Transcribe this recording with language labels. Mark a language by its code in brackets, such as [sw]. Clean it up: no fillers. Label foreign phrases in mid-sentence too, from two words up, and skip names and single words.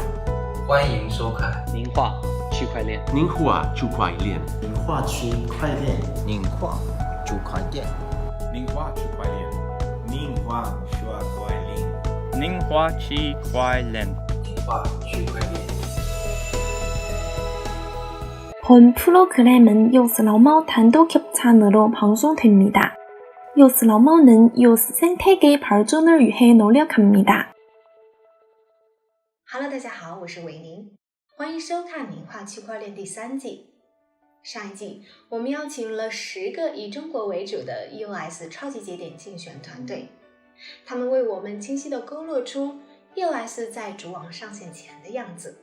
[zh] 欢迎收看名画区块链。宁话区块链，名画区块链，宁画区块链，名画区块链，名画区块链，宁画区块链，宁画区块链。 [ko] 본 프로그램은 요스러머 단독 협찬으로 방송됩니다. 요스러머는 이오스 생태계 발전을 위해 노력합니다. [zh] Hello， 大家好，我是伟宁，欢迎收看《名画区块链》第3季。上一季，我们邀请了10个以中国为主的 EOS 超级节点竞选团队，他们为我们清晰地勾勒出 EOS 在主网上线前的样子。